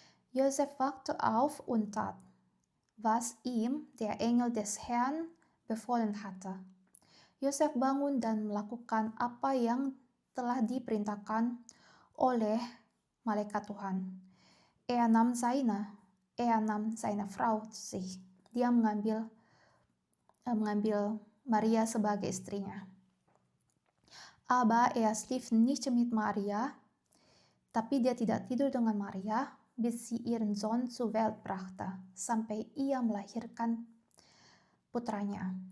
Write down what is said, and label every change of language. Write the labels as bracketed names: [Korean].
[German] Josef wachte auf und tat, was ihm der Engel des Herrn befohlen hatte. [Indonesian] Yosef bangun dan melakukan apa yang telah diperintahkan oleh malaikat Tuhan. [German] Er nahm seine Frau zu sich. [Indonesian] Dia mengambil Maria sebagai istrinya. [German] Aber er schlief nicht mit Maria, [Indonesian] tapi dia tidak tidur dengan Maria, [German] bis sie ihren Sohn zur Welt brachte, [Indonesian] sampai ia melahirkan putranya.